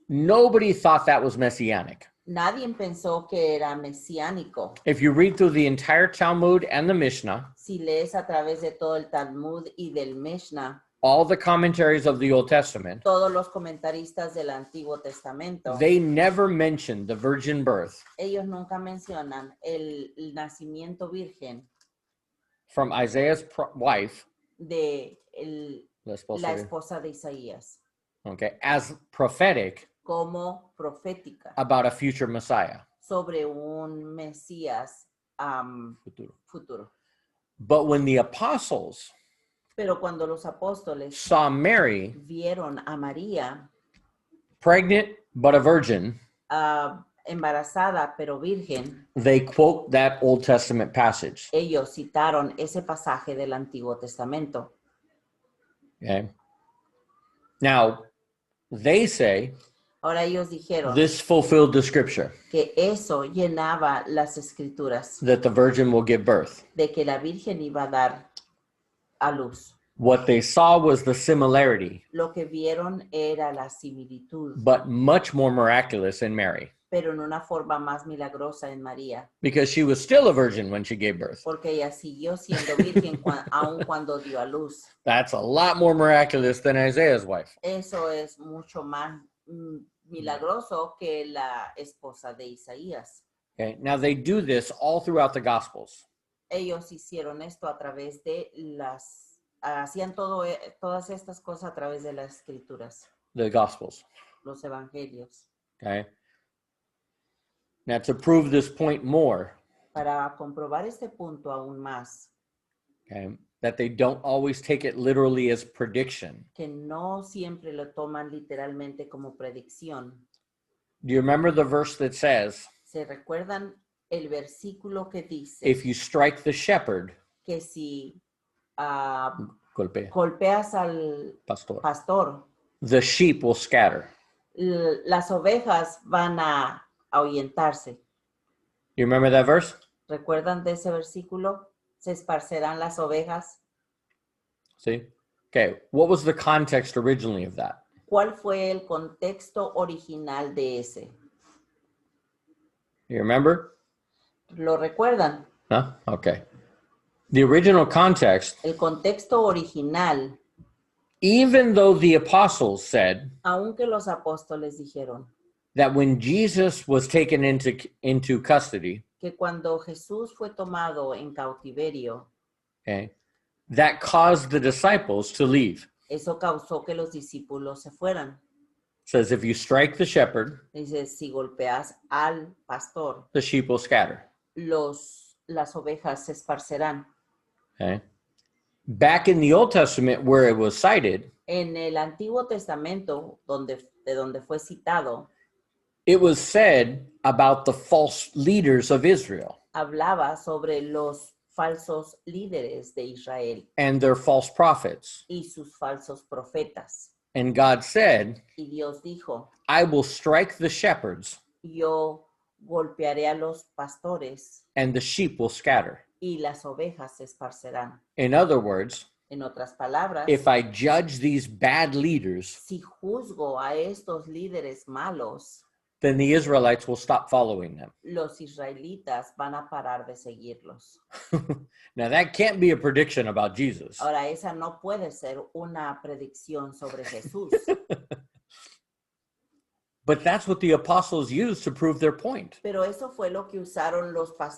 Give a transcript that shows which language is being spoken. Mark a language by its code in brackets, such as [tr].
[en] nobody thought that was messianic. [es] nadie pensó que era mesiánico. [en] If you read through the entire Talmud and the Mishnah, [es] Si lees a través de todo el Talmud y del Mishnah, [en] all the commentaries of the Old Testament, [es] todos los comentaristas del Antiguo Testamento, [en] they never mentioned the virgin birth [es] ellos nunca mencionan el nacimiento virgen [en] from Isaiah's wife, [es] de la la esposa de- esposa de Isaías [en] okay, as prophetic [es] como profética [en] about a future Messiah. [es] sobre un Mesías futuro. [en] But when the apostles [es] Pero cuando los apóstoles [en] saw Mary [es] vieron a María [en] pregnant but a virgin, [es] embarazada pero virgen, [en] they quote that Old Testament passage. [es] ellos citaron ese pasaje del Antiguo Testamento. [en] Okay. Now, they say [es] Ahora ellos dijeron [en] this fulfilled the scripture [es] que eso llenaba las escrituras, [en] that the virgin will give birth. [es] de que la Virgen iba a dar a luz. [en] What they saw was the similarity, [es] Lo que vieron era la similitud, [en] but much more miraculous in Mary, [es] pero en una forma más milagrosa en María, [en] because she was still a virgin when she gave birth. [es] porque ella siguió siendo virgen aun cuando dio a luz. [en] That's a lot more miraculous than Isaiah's wife. [es] Eso es mucho más milagroso que la esposa de Isaías. [en] Okay. Now they do this all throughout the Gospels. [es] ellos hicieron esto a través de hacían todas estas cosas a través de las escrituras, [en] the Gospels. [es] los evangelios. [en] Okay. Now, to prove this point more, [es] Para comprobar este punto aún más, [en] okay, that they don't always take it literally as prediction. [es] que no siempre lo toman literalmente como predicción. [en] Do you remember the verse that says, [es] ¿Se recuerdan el versículo que dice [en] if you strike the shepherd, [es] que si golpea, golpeas al pastor, pastor, [en] the sheep will scatter? [es] las ovejas van a ahuyentarse? [en] You remember that verse? [es] ¿Recuerdan de ese versículo? ¿Se esparcerán las ovejas? [en] See? Okay, what was the context originally of that? [es] ¿Cuál fue el contexto original de ese? [en] You remember? [es] ¿Lo recuerdan? [en] Huh? Okay. The original context, [es] El contexto original, [en] even though the apostles said [es] aunque los apóstoles dijeron [en] that when Jesus was taken into custody, [es] que cuando Jesús fue tomado en cautiverio, [en] okay, that caused the disciples to leave. [es] eso causó que los discípulos se fueran. [en] It says, if you strike the shepherd, [es] Dice, si golpeas al pastor, [en] the sheep will scatter. [es] las ovejas se esparcerán. [en] Okay. Back in the Old Testament, where it was cited, [es] En el Antiguo Testamento, de donde fue citado, [en] it was said about the false leaders of Israel [es] hablaba sobre los falsos líderes de Israel [en] and their false prophets. [es] y sus falsos profetas. [en] And God said, [es] Y Dios dijo, [en] I will strike the shepherds [es] yo golpearé a los pastores [en] and the sheep will scatter. [es] y las ovejas se esparcerán. [en] In other words, [es] En otras palabras, [en] if I judge these bad leaders, [es] si juzgo a estos líderes malos, [en] then the Israelites will stop following them. [es] los israelitas van a parar de seguirlos. [en] Now, that can't be a prediction about Jesus. [es] Ahora, esa no puede ser una predicción sobre Jesús, [en] But that's what the apostles used to prove their point. [es] pero eso fue lo que usaron los